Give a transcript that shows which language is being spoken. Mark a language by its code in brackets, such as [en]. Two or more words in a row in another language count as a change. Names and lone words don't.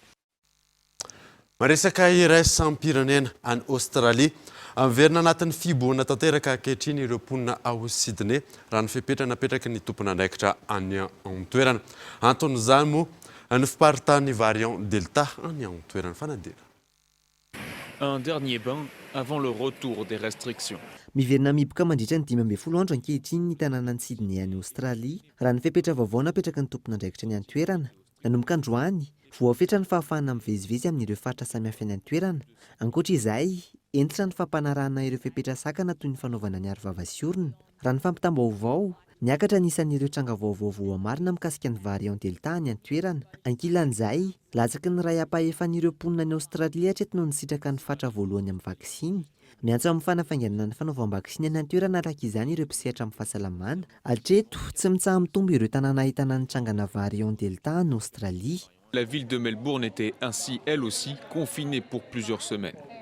[mg] Maresaka iraisam-pirenena any Aostralia miverina anatin'ny fiboana tanteraka ankehitriny ireo mponina ao Sydney raha ny fepetra napetraka ny tompona andraikitra any an-toerana. Anton'izany moa ny fiparitahan'ny variant Delta any an-toerana fanadina. [fr] Un dernier bain avant le retour des restrictions. [mg] Miverina miboka mandritra ny 12 andro ankehitriny ny tanàna ny Sydney any Aostralia raha ny fepetra vaovao napetraka ny tompona andraikitra ny an-toerana. Nanomboka androany voafetra ny fahafahana mivezivezy amin'ireo faritra samihafa ny an-toerana. Ankoatra izay entitra ny fampanarahana ireo fepetra sakana toy ny fanaovana ny arovava sy orona. Raha ny fampitam-baovao niakatra nisan'ireo tranga vaovao marina mikasika ny variant Delta any an-toerana. Ankilan'izay latsaky ny ray ampahefan'ireo mponina ny Aostralia hatreto no nisitraka ny fatra voalohany amin'ny vaksiny. Miantso amin'ny fanafainganana ny fanaovam-baksiny any an-toerana araka izany ireo mpisehatra amin'ny fahasalamana. Hatreto tsy mitsaha mitombo ireo tanàna ahitana ny trangana variant Delta any Aostralia. [fr] La ville de Melbourne était ainsi elle aussi confinée pour plusieurs semaines.